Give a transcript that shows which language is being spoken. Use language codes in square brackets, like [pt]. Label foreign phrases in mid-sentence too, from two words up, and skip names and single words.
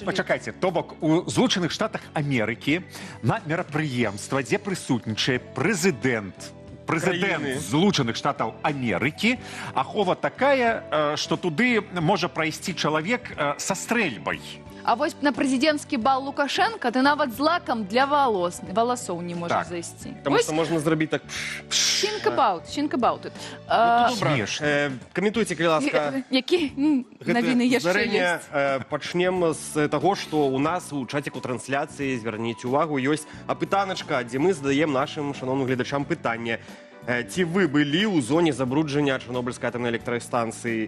[be] Пачакайце, то бок у Злучаных Штатах Амерыкі на мерапрыемства, дзе прысутнічае прэзідэнт Злучаных Штатаў Амерыкі, ахова такая, што туды можа прайсці чалавек са стрэльбай. А вось на прэзідэнцкі бал Лукашенка ты нават з лакам для валасоў не можаш Так. зайсці. [ru] Потому что можно зробить так. [en] Think about it. [be] Каментуйте, калі ласка. Які навіны яшчэ ёсць? Пачнем з таго, што у нас у чаціку трансляцыі, звярніце увагу, ёсць апытаначка, дзе мы задаем нашым шаноўным гледачам пытанне. Ці вы былі ў зоне забруджання Чарнобыльскай атамнай электрастанцыі?